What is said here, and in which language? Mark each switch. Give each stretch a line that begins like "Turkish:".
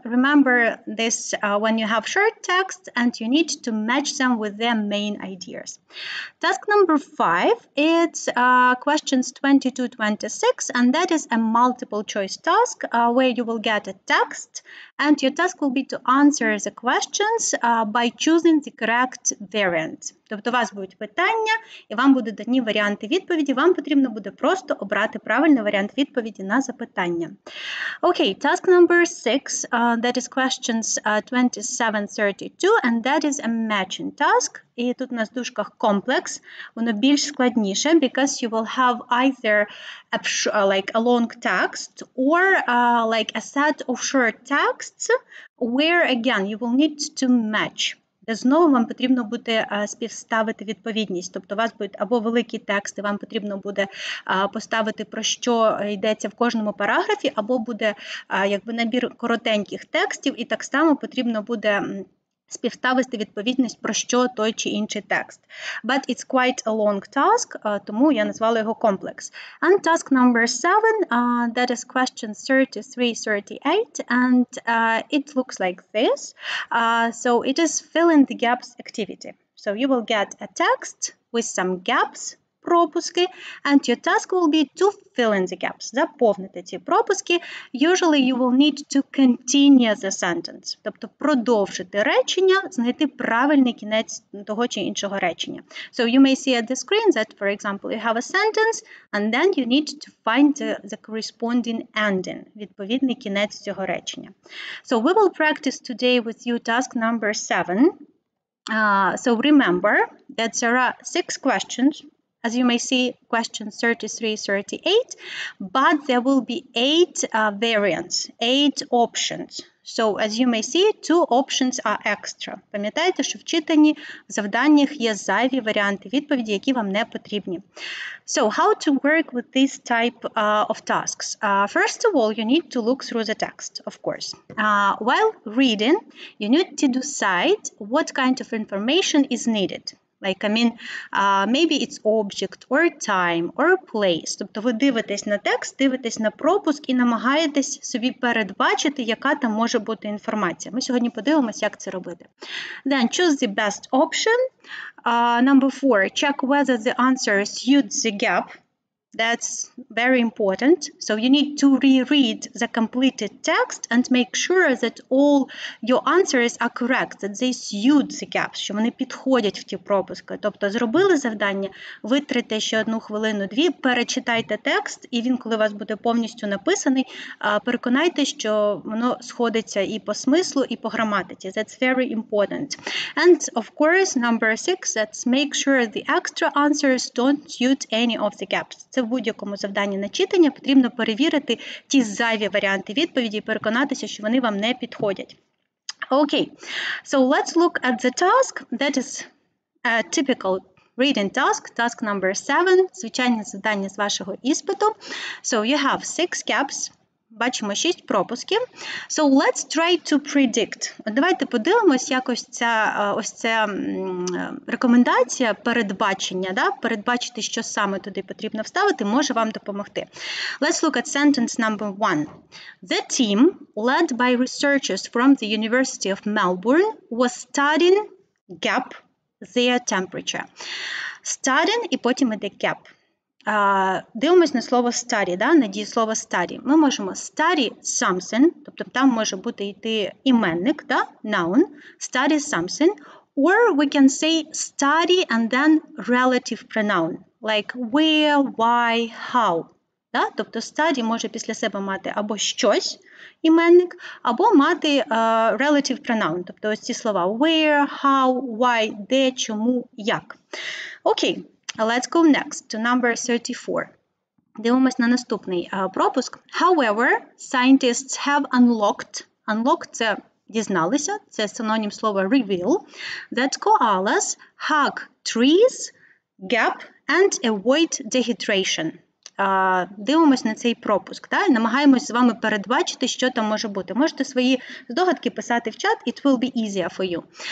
English: Remember this when you have short text and you need to match them with their main ideas. Task number 5, it's questions 22-26, and that is a multiple choice task where you will get a text, and your task will be to answer the questions by choosing the correct variant.
Ukrainian: Тобто у вас будуть питання, і вам будуть дані варіанти відповіді. Вам потрібно буде просто обрати правильний варіант відповіді на запитання.
English: Okay, task number 6, that is questions 27-32, and that is a matching task.
Ukrainian: І тут на дужках
English: complex,
Ukrainian: воно більш складніше,
English: because you will have either like a long text or like a set of short texts where again you will need to match.
Ukrainian: Де знову вам потрібно буде співставити відповідність. Тобто у вас будуть або великі тексти, вам потрібно буде поставити, про що йдеться в кожному параграфі, або буде якби набір коротеньких текстів, і так само потрібно буде співставити відповідність, про що той чи інший текст.
English: But it's quite a long task,
Ukrainian: тому я назвала його complex.
English: And task number 7, that is question 33-38, and it looks like this. So it is fill in the gaps activity. So you will get a text with some gaps,
Ukrainian: пропуски,
English: and your task will be to fill in the gaps,
Ukrainian: заповнити ці пропуски.
English: Usually you will need to continue the sentence,
Ukrainian: тобто продовжити речення, знайти правильний кінець того чи іншого речення.
English: So you may see at the screen that, for example, you have a sentence, and then you need to find the corresponding ending,
Ukrainian: відповідний кінець цього речення.
English: So we will practice today with you task number 7. So remember that there are 6 questions. As you may see, questions 33-38, but there will be 8 variants, 8 options. So, as you may see, 2 options are extra.
Ukrainian: Пам'ятайте, що в читанні, в завданнях є зайві варіанти відповіді, які вам не потрібні.
English: So, how to work with this type of tasks? First of all, you need to look through the text, of course. While reading, you need to decide what kind of information is needed. Like, maybe it's object, or time, or place.
Ukrainian: Тобто ви дивитесь на текст, дивитесь на пропуск і намагаєтесь собі передбачити, яка там може бути інформація. Ми сьогодні подивимося, як це робити.
English: Then choose the best option. Number 4, check whether the answer suits the gap. That's very important. So you need to reread the completed text and make sure that all your answers are correct, that they suit the gaps,
Ukrainian: що вони підходять в ті пропуски. Тобто зробили завдання, витрите ще 1 хвилину-2, перечитайте текст, і він, коли у вас буде повністю написаний, переконайте, що воно сходиться і по смислу, і по граматиці.
English: That's very important. And of course, number 6, that's make sure the extra answers don't suit any of the gaps.
Ukrainian: В будь-якому завданні на читання потрібно перевірити ті зайві варіанти відповіді і переконатися, що вони вам не підходять.
English: Okay, so let's look at the task. That is a typical reading task, task number 7,
Ukrainian: звичайне завдання з вашого іспиту.
English: So you have 6 gaps.
Ukrainian: Бачимо 6 пропусків.
English: So let's try to predict.
Ukrainian: От давайте подивимось, як ось ця рекомендація передбачення, передбачити, що саме туди потрібно вставити, може вам допомогти.
English: Let's look at sentence number 1. The team, led by researchers from the University of Melbourne, was studying gap their temperature.
Ukrainian: Studying і потім іде gap. Дивимось на слово study, на дієслово study. Ми можемо study something, тобто там може бути йти іменник, noun, study something,
English: Or we can say study and then relative pronoun, like where, why, how.
Ukrainian: Да? Тобто study може після себе мати або щось, іменник, або мати relative pronoun, тобто ось ці слова where, how, why, де, чому, як.
English: Окей, let's go next to number 34.
Ukrainian: Дивимось на наступний пропуск.
English: However, scientists have unlocked. Unlocked –
Ukrainian: це дізналися, це синонім слова
English: reveal, that koalas hug trees, gap and avoid dehydration.
Ukrainian: Дивимось на цей пропуск, та? Намагаємось з вами передбачити, що там може бути. Можете свої здогадки писати в чат,
English: it will be easier for you.